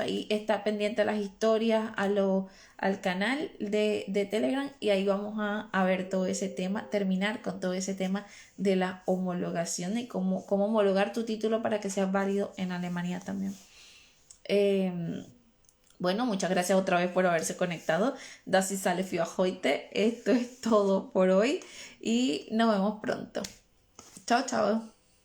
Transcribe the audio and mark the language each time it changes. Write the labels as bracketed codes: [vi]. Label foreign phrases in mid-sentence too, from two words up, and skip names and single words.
[es] Ahí está pendiente las historias al canal de Telegram, y ahí vamos a ver todo ese tema, terminar con todo ese tema de la homologación y cómo homologar tu título para que sea válido en Alemania también. Bueno, muchas gracias otra vez por haberse conectado. [de] Das ist alles für heute. [es] Esto es todo por hoy y nos vemos pronto. Chao, chao.